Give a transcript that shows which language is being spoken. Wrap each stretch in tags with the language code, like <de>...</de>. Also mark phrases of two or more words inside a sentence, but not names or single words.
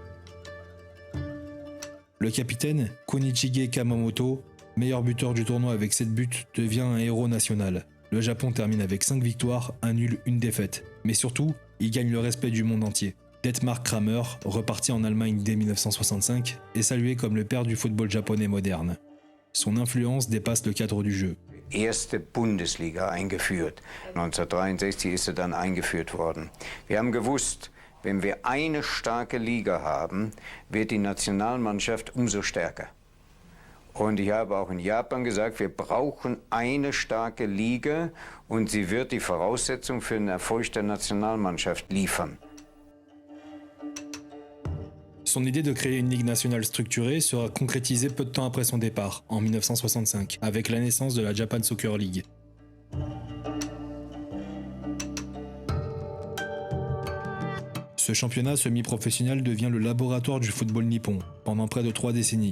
<fr>Le capitaine, Kunichige Kamamoto, meilleur buteur du tournoi avec 7 buts, devient un héros national. Le Japon termine avec 5 victoires, un nul, une défaite. Mais surtout, il gagne le respect du monde entier. Dietmar Kramer, reparti en Allemagne dès 1965, est salué comme le père du football japonais moderne. Son influence dépasse le cadre du jeu.</fr> <de>Erste Bundesliga eingeführt. 1963 ist sie dann eingeführt worden. Wir haben gewusst, wenn wir eine starke Liga haben, wird die Nationalmannschaft umso stärker. Und ich habe auch in Japan gesagt, wir brauchen eine starke Liga und sie wird die Voraussetzung für den Erfolg der Nationalmannschaft liefern.</de> <fr>Son idée de créer une ligue nationale structurée sera concrétisée peu de temps après son départ, en 1965, avec la naissance de la Japan Soccer League. Ce championnat semi-professionnel devient le laboratoire du football nippon pendant près de 3 décennies.</fr>